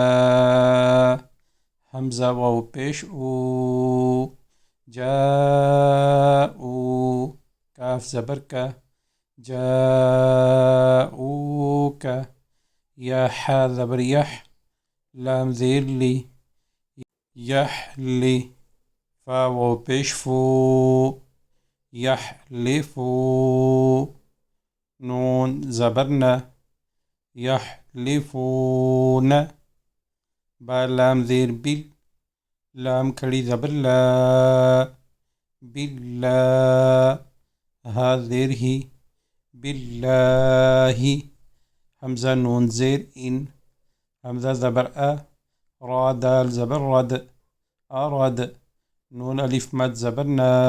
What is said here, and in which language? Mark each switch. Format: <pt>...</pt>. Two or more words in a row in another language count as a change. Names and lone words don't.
<ur>حمزہ واو پیش او جا او کاف زبر کا جاءوک یا حا زبر یح لام زیر لی یحلی فا واو پیش فو یحلفو نون زبرنا یحلفون با لام زیر بل لام کھڑی زبر لا بلا ہا زیر ہی باللہ حمزہ نون زیر ان حمزہ زبر را دال زبر رد ارد نون الف مد زبر نا</ur>